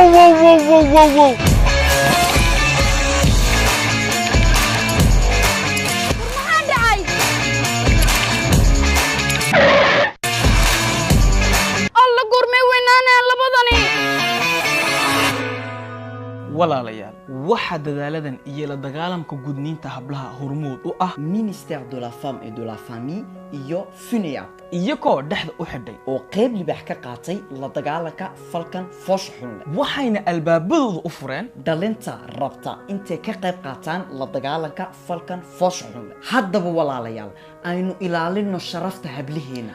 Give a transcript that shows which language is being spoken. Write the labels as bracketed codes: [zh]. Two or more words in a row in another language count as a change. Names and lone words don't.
[so] maxaan dhacay alla goormay weynaanayaan labadani walaalayaal waxa dadaaladan iyo la dagaalamka gudniinta hablaha hormood u ah [fr] ministère de la femme et de la famille iyo FUNEAB [so] iyagoo dhexda u xidhay oo qayb libaax ka qaatay la dagaalanka falkan foosha xun leh waxayna albaabadooda u fureen dhalinta rabta intay ka qayb qaataan la dagaalanka falkan foosha xun leh haddaba walaalayaal aynu ilaalino sharafta hablaheena